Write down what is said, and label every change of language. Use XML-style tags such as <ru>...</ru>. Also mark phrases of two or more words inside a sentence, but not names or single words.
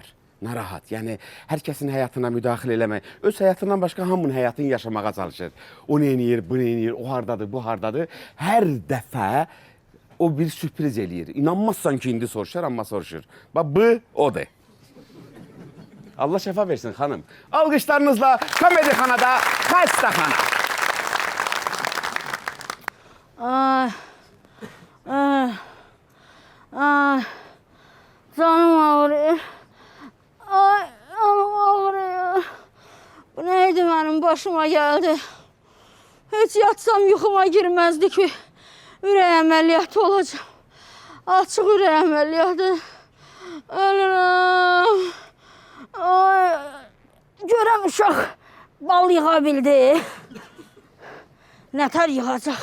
<az>Narahat, yəni hər kəsin həyatına müdaxilə eləmək, öz həyatından başqa hamının həyatını yaşamağa çalışır. O nə eləyir, bu nə eləyir, o hardadır, bu hardadır. Hər dəfə o bir sürpriz eləyir. İnanmazsan ki, indi soruşur, amma soruşur. Bax, bu odur. Allah şəfa versin xanım. Alqışlarınızla Komedi Xanada Xəstə xana.</az> <tr>Ay, ay, ay, canım ağrıyor. Ay, canım ağrıyor. Bu neydi benim başıma geldi? Hiç yatsam yuxuma girmezdi ki.</tr> <az>Ürək əməliyyatı olacağım. Açıq ürək əməliyyatı. Ölürüm. Ay, görəm uşaq bal yığa bildi. Nətər yığacaq?</az>